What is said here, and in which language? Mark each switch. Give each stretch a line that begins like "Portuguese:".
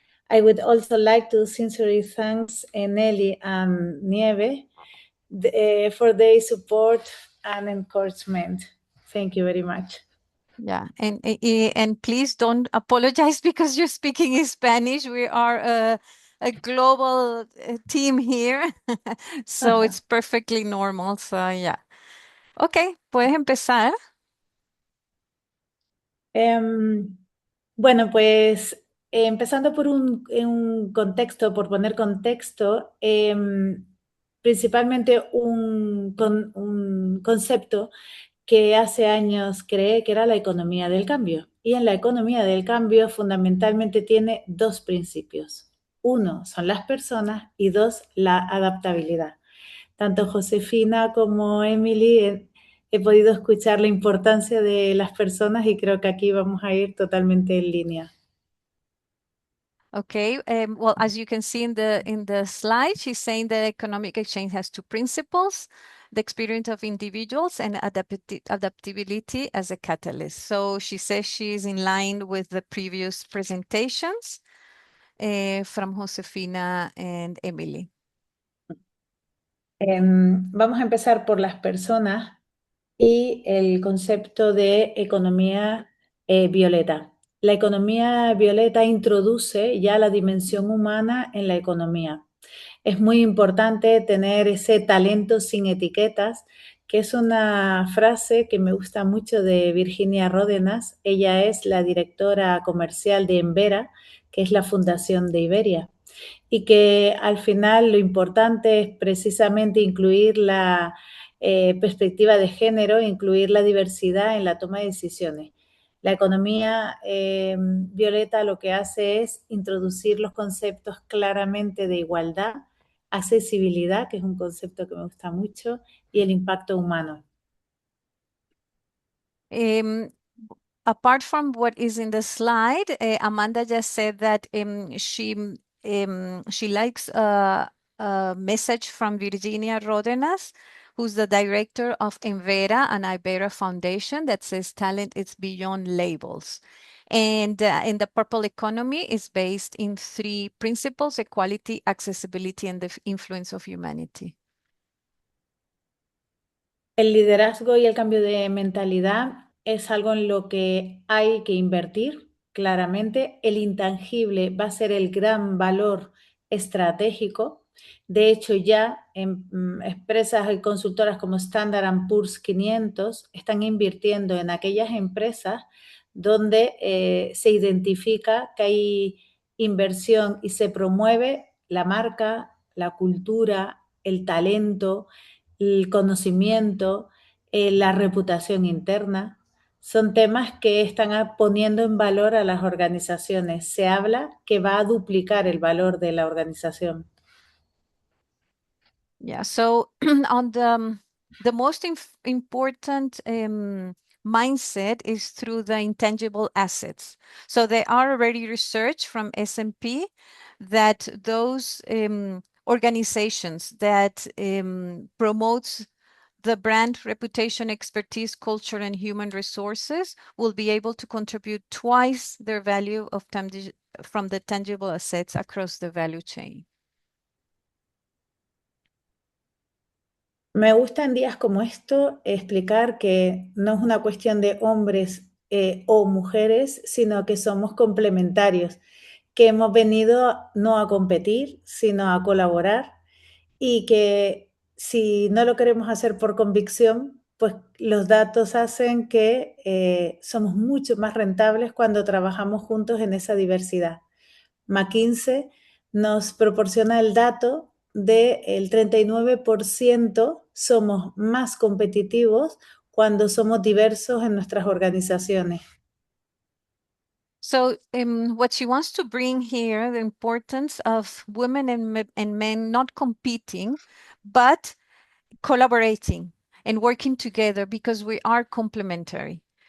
English: I would also like to sincerely thank Nelly and Nieve for their support and encouragement. Thank you very much. Yeah, and please don't apologize because you're speaking in Spanish. We are a global team here, so it's perfectly normal. So yeah. Okay,
Spanish: puedes empezar. Bueno, pues empezando por un contexto, por poner contexto, principalmente un concepto que hace años creé que era la economía del cambio. Y en la economía del cambio fundamentalmente tiene dos principios. Uno son las personas y dos, la adaptabilidad. Tanto Josefina como Emily he podido escuchar la importancia de las personas y creo que aquí vamos a ir totalmente en línea.
English: Okay, well, as you can see in the slide, she's saying that economic exchange has two principles: the experience of individuals and adaptability as a catalyst. So she says she's in line with the previous presentations from Josefina and Emily.
Spanish: Vamos a empezar por las personas y el concepto de economía violeta. La economía violeta introduce ya la dimensión humana en la economía. Es muy importante tener ese talento sin etiquetas, que es una frase que me gusta mucho de Virginia Ródenas. Ella es la directora comercial de Envera, que es la fundación de Iberia. y que al final lo importante es precisamente incluir la perspectiva de género, incluir la diversidad en la toma de decisiones. La economía violeta lo que hace es introducir los conceptos claramente de igualdad, accesibilidad, que es un concepto que me gusta mucho, y el impacto humano.
English: Apart from what is in the slide, Amanda just said that she likes a message from Virginia Rodenas, who's the director of Envera and Ibera Foundation, that says talent is beyond labels. And in the purple economy is based in 3 principles: equality, accessibility, and the influence of humanity.
Spanish: El liderazgo y el cambio de mentalidad es algo en lo que hay que invertir claramente. El intangible va a ser el gran valor estratégico. De hecho, ya en empresas y consultoras como Standard Poor's 500 están invirtiendo en aquellas empresas donde se identifica que hay inversión y se promueve la marca, la cultura, el talento, el conocimiento, la reputación interna. Son temas que están poniendo en valor a las organizaciones. Se habla que va a duplicar el valor de la organización.
English: Yeah, so on the most important mindset is through the intangible assets. So there are already research from S&P that those organizations that promotes the brand, reputation, expertise, culture, and human resources will be able to contribute twice their value of from the tangible assets across the value chain.
Spanish: Me gusta en días como esto explicar que no es una cuestión de hombres o mujeres, sino que somos complementarios, que hemos venido no a competir, sino a colaborar, y que si no lo queremos hacer por convicción, pues los datos hacen que somos mucho más rentables cuando trabajamos juntos en esa diversidad. McKinsey nos proporciona el dato de el 39% somos más competitivos cuando somos diversos en nuestras organizaciones.
English: So what she wants to bring here, the importance of women and men not competing, but collaborating and working together because we are complementary.